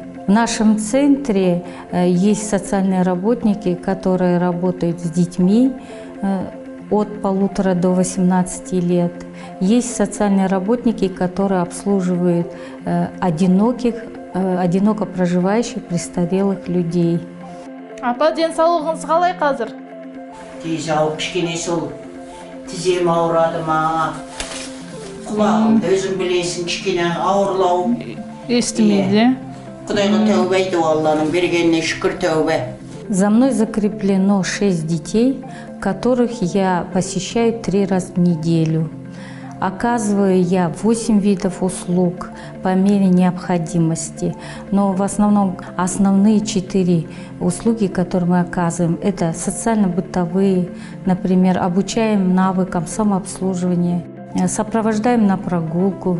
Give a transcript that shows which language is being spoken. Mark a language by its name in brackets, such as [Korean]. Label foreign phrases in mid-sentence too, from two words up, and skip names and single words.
[Russian] В нашем центре есть социальные работники, которые работают с детьми от 1,5 до 18 лет. Есть социальные работники, которые обслуживают одиноко проживающих престарелых людей. [Kazakh] Апа, денсаулығыңыз қалай қазір? Денсаулық кішкене сол тізем ауырады ма, құлағымды өзің білесің, кішкене ауырлау. Естімейді. Құдайға тәубе айту, Алланың бергеніне шүкір тәубе. [Russian] За мной закреплено 6 детей, которых я посещаю 3 раза в неделю. Оказываю я 8 видов услуг по мере необходимости. Но в основном основные 4 услуги, которые мы оказываем, это социально-бытовые, например, обучаем навыкам самообслуживания, сопровождаем на прогулку.